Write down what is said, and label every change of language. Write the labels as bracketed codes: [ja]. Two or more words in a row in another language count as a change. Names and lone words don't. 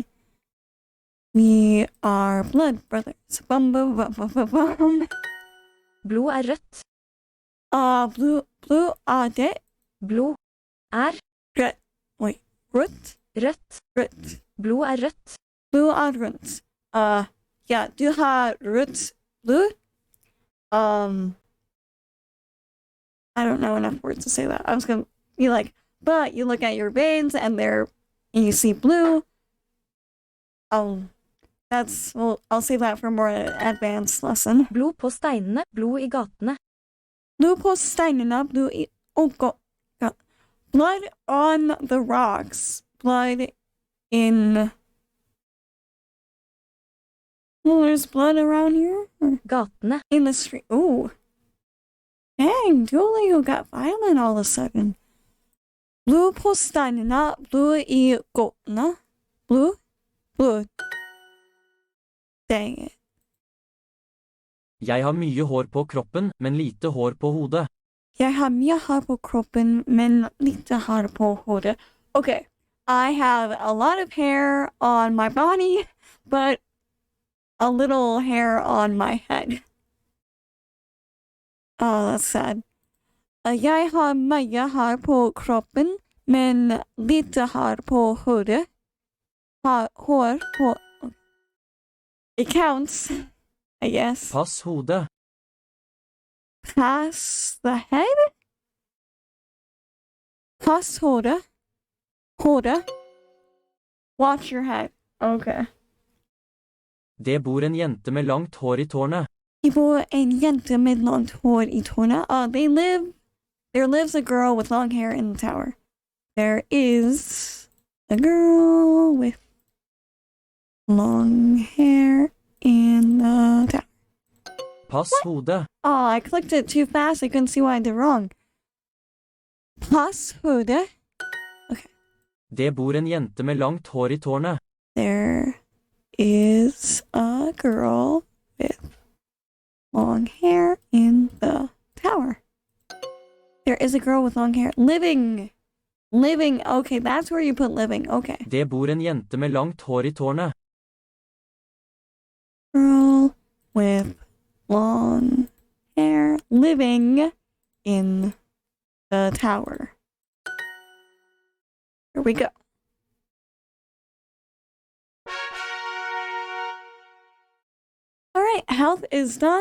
[en] We are blood brothers. Bum bum bum bum bum bum. [no] Blod er rødt. Blue are det. Blod er Rødt. Blod er rødt. Blue are rødt. Yeah, du har rødt blue. [en] I don't know enough words to say that. I was gonna be like, but you look at your veins and you see blue. I'll save that for a more advanced lesson. [no] Blod på steinene, blod i gatene. Blod på steinene, blod i [en] blood on the rocks. Blood in. Well, there's blood around here. [no] Gatene. [en] In the street. Ooh. Dang, Duolingo got violent all of a sudden. [no] Blod på steinene, blod i gatene. [en] Blod. Dang it. [no] Jeg har mye hår på kroppen, men lite hår på hodet. Jeg har mye hår på kroppen, men lite hår på hodet. [en] Okay, I have a lot of hair on my body, but a little hair on my head. Oh, that's sad. [no] Jeg har mye hår på kroppen, men lite hår på hodet. Hår på... [en] It counts, I guess. [no] Pass hodet. [en] Pass the head? [no] Pass hodet. [en] Watch your head. Okay. [no] Det bor en jente med langt hår i tårnet. Det bor en jente med langt hår i tårnet. [en] There lives a girl with long hair in the tower. There is a girl with long hair in the tower. [no] Pass hodet. [en] Oh, I clicked it too fast. I couldn't see what I did wrong. [no] Pass hodet. Det bor en jente med langt hår i tårnet. [en] There is a girl with long hair in the tower. There is a girl with long hair. Living. Okay, that's where you put living. Okay. [no] Det bor en jente med langt hår i tårnet. [en] Girl with long hair living in the tower. Here we go. Alright, health is done.